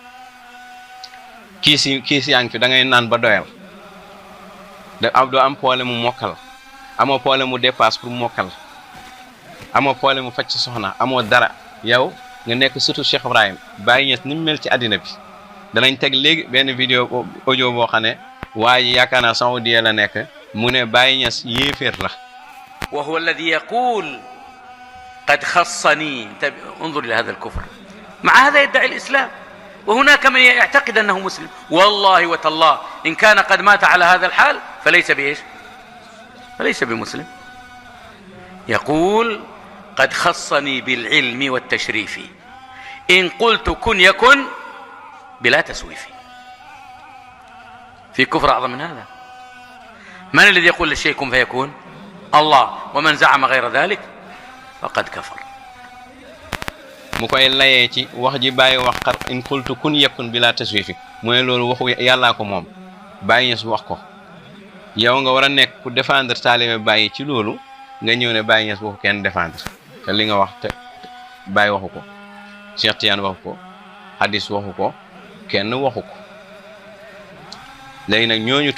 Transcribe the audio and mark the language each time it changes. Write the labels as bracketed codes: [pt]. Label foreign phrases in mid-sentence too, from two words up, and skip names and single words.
[wo] kiis yaa ngi fi da ngay naan ba doyal doo am problème mu mokkal amoo problème mu dépasse pour mokkal amoo problème mu faj sa soxna amoo dara yow nga nekk surtout Cheikh Ibrahim Baye Niass ni mu mel ci àddina bi danañ teg léegi benn vidéo audio boo xam ne waaye yaakaar naa Saoudia la nekk mu ne Baye Niass yéeféer la [ar] وهو الذي يقول قد خصني انظر إلى هذا الكفر مع هذا يدعي الإسلام وهناك من يعتقد أنه مسلم والله وتالله إن كان قد مات على هذا الحال فليس بإيش فليس بمسلم يقول قد خصني بالعلم والتشريف إن قلت كن يكن بلا تسويف في كفر أعظم من هذا من الذي يقول للشيء كن فيكون الله ومن زعم غير ذلك فقد كفر [wo] mu koy layee ci wax ji bàyyi wax xar [ar] إن قلت كن يكن بلا تسويف [wo] mooy loolu waxu yàllaa ko moom Baye Niass wax ko yow nga war a nekk ku défendre taalibe Baye ci loolu nga ñëw ne Baye Niass waxu kenn défendre te li nga wax te Baye waxu ko Cheikh Tidiane waxu ko hadis waxu ko kenn waxu ko léegi nag ñooñu